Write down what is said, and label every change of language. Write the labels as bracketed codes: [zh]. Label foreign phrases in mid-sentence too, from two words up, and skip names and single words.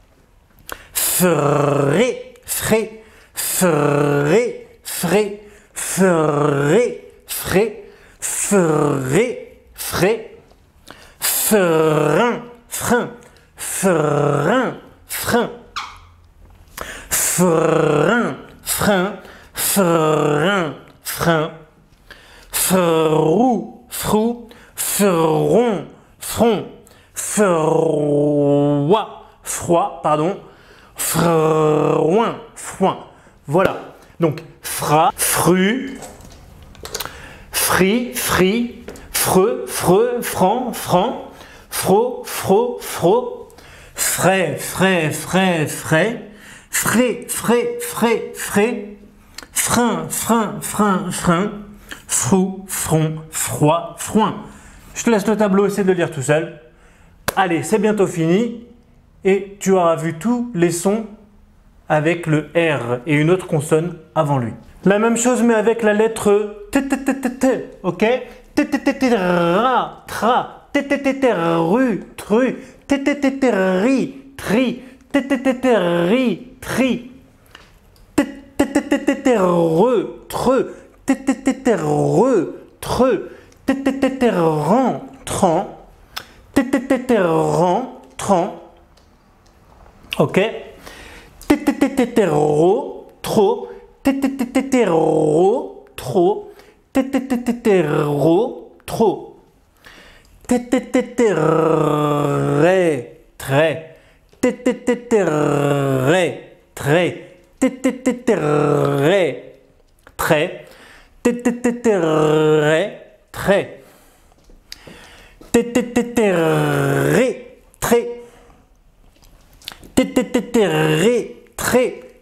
[fr] frais, frais, frais, frais, frais, frais, frais, frais, frein, frein, frein, frein, frein, frein, frein, frein, frou, frou, fron, front, froid, froid, pardon, froin, foin. Voilà. Donc, fra, fru, fri, fri, freux, freux, franc, franc, fro, fro, fro, frais, frais, frais, frais, frais, frais, frais, frais, frein, frein, frein, frein, frou, front, froid, froin. Je te laisse le tableau, essaie de le lire tout seul. Allez, c'est bientôt fini et tu auras vu tous les sons avec le R et une autre consonne avant lui. La même chose mais avec la lettre T, T, T, T, T, ok? T, T, T, T, ra, tra, T, T, T, T, ru, tru, T, T, T, T, ri, tri, T, T, T, T, ri, tri, T, T, T, T, T, re, tre, T, T, T, T, re, tre, rentrant, rentrant, ok, ro, trop, ro, trop, ro, trop, ré, très, ré, très, ré, très, ré, très, ré, très, ré, très,